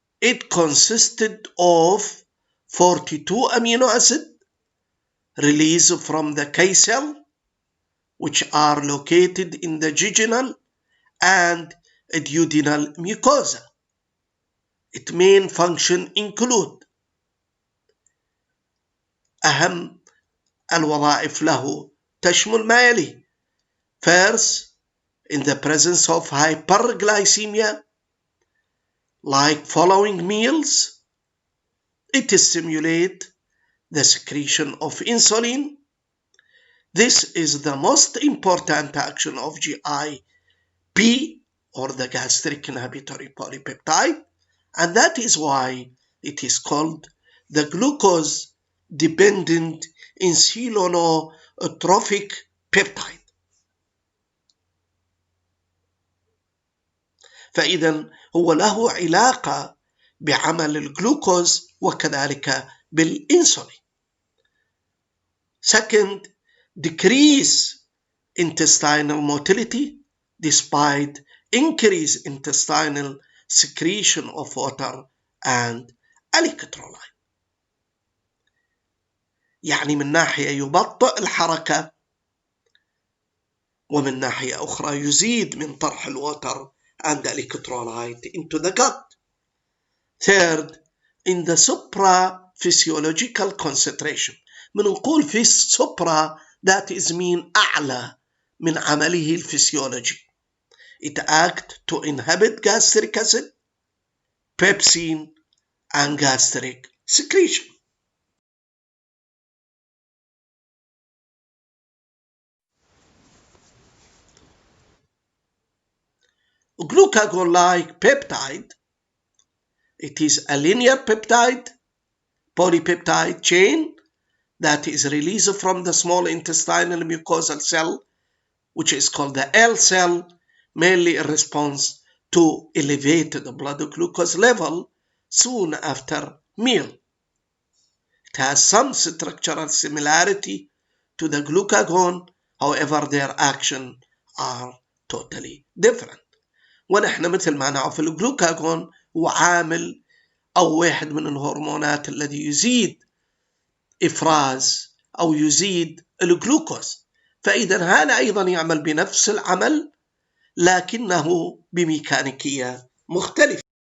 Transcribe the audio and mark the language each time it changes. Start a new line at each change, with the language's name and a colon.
English: It consisted of 42 amino acids released from the K cell, which are located in the jejunal and duodenal mucosa. Its main function include
Arabic: أهم الوظائف له تشمل ما يلي.
English: First, in the presence of hyperglycemia, like following meals, it stimulates the secretion of insulin, This is the most important action of GIP, or the gastric inhibitory polypeptide, and that is why it is called the glucose-dependent insulinotropic peptide.
Arabic: فإذا هو له علاقة بعمل الجلوكوز وكذلك بالإنسولين.
English: Second, decrease intestinal motility despite increased intestinal secretion of water and electrolyte.
Arabic: يعني من ناحية يبطئ الحركة، ومن ناحية أخرى يزيد من طرح الوتر
English: and electrolyte into the gut. Third, in the supraphysiological concentration.
Arabic: من نقول في supra
English: that is mean
Arabic: أعلى من عمله الفسيولوجي.
English: It acts to inhibit gastric acid, pepsin, and gastric secretion. Glucagon-like peptide, it is a linear peptide, polypeptide chain that is released from the small intestinal mucosal cell, which is called the L cell, mainly in response to elevated blood glucose level soon after meal. It has some structural similarity to the glucagon, however their action are totally different.
Arabic: ونحن مثل ما نعرف الجلوكاجون هو عامل أو واحد من الهرمونات الذي يزيد إفراز أو يزيد الجلوكوز، فإذا هذا أيضا يعمل بنفس العمل لكنه بميكانيكية مختلفة.